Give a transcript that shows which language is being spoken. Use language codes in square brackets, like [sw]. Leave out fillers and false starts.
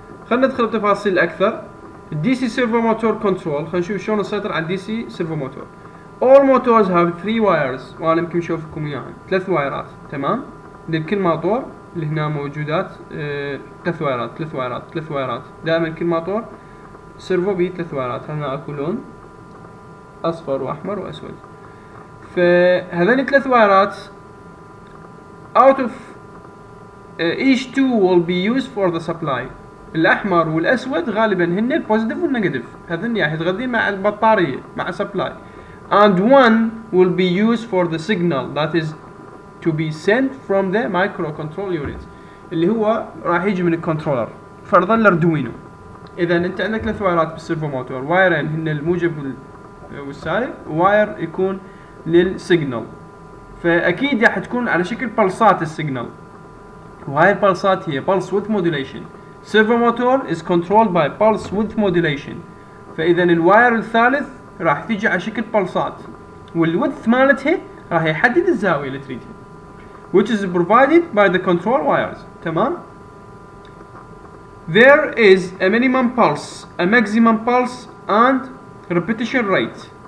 [ar] خلينا ندخل بتفاصيل اكثر. الدي سي سيرفو موتور كنترول، خلينا نشوف شلون نسيطر على الدي سي سيرفو موتور. [en] all motors have 3 wires، [ar] وانا يمكن اشوفكم اياها 3 وايرات، تمام، لكل موتور اللي هنا موجودات 3 وايرات، دائما كل موتور سيرفو به 3 وايرات. هنا اكو لون اصفر واحمر واسود، فهذين 3 وايرات [en] out of each two will be used for the supply. [ar] الاحمر والاسود غالبا هن البوزيتيف والنيجاتيف، هذين راح يتغذين مع البطاريه مع سبلاي. [en] and one will be used for the signal that is to be sent from the microcontrol unit، [ar] اللي هو راح يجي من الكنترولر فرضا الاردوينو. اذا انت عندك 3 وايرات بالسيرفو موتور، وايرين هن الموجب والسالب، واير يكون للسيجنال، فاكيد راح تكون على شكل بلصات السيجنال، وهاي البلصات هي pulse width modulation. [en] servo motor is controlled by pulse width modulation، [ar] فاذا الواير الثالث راح تيجي على شكل بلصات، والويدث مالتها راح يحدد الزاويه اللي تريدها، [en] which is provided by the control wires، [ar] تمام. [en] there is a minimum pulse, a maximum pulse and repetition rate.